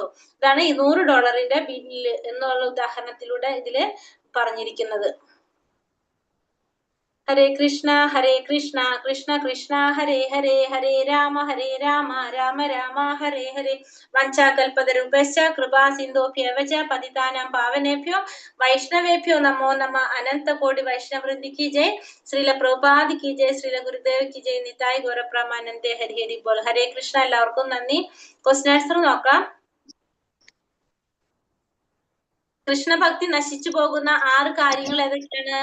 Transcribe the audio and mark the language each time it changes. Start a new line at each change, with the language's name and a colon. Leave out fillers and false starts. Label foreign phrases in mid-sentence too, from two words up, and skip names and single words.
Malayalam: ഇതാണ് ഈ $100 ബില്ല് എന്നുള്ള ഉദാഹരണത്തിലൂടെ ഇതില് പറഞ്ഞിരിക്കുന്നത്.
Sanskrit: ഹരേ കൃഷ്ണ കൃഷ്ണ കൃഷ്ണ ഹരേ ഹരേ, ഹരേ രാമ രാമ രാമ ഹരേ ഹരേ. വഞ്ചാകൽപതരുഭ്യശ്ച കൃപാ സിന്ധോഭ്യവ ച പതിതാനാം പാവനേഭ്യോ വൈഷ്ണവേഭ്യോ നമോ നമ.
Hindi: अनंत कोटि वैष्णववृंदी की जय। श्रील प्रभुपाद की जय. श्रील गुरुदेव की जय.
Bangla: নিতাই গৌরপ্রমানন্দে হরি হরি বোল.
Sanskrit: ഹരേ കൃഷ്ണ.
Malayalam: എല്ലാവർക്കും നന്ദി.
English: question answer
Malayalam: നോക്കാം. കൃഷ്ണഭക്തി നശിച്ചു പോകുന്ന 6 കാര്യങ്ങൾ ഏതൊക്കെയാണ്?